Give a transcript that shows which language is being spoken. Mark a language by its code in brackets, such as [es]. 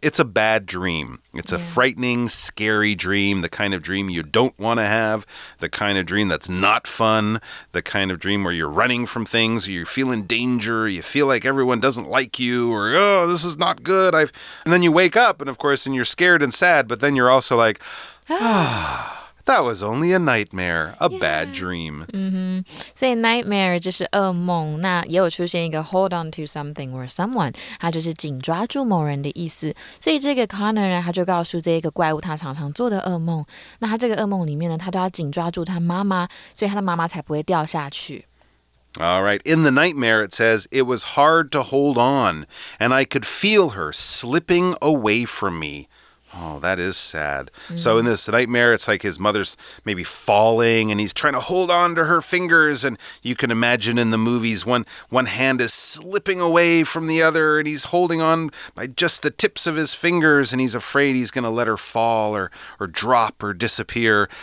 [en] It's a bad dream. It's a frightening, scary dream, the kind of dream you don't want to have, the kind of dream that's not fun, the kind of dream where you're running from things, or you feel in danger, you feel like everyone doesn't like you, or, this is not good. And then you wake up, and of course, and you're scared and sad, but then you're also like, that was only a nightmare, a bad dream. [zh] 所以 nightmare 就是噩梦，那也有出现一个 [en] hold on to something or someone， [zh] 它就是紧抓住某人的意思。所以这个 Connor 呢，他就告诉这个怪物他常常做的噩梦，那他这个噩梦里面呢，他都要紧抓住他妈妈，所以他的妈妈才不会掉下去。 [en] All right. In the nightmare, it says, it was hard to hold on, and I could feel her slipping away from me. Oh, that is sad. So in this nightmare, it's like his mother's maybe falling and he's trying to hold on to her fingers. And you can imagine in the movies, one hand is slipping away from the other and he's holding on by just the tips of his fingers and he's afraid he's going to let her fall or drop or disappear.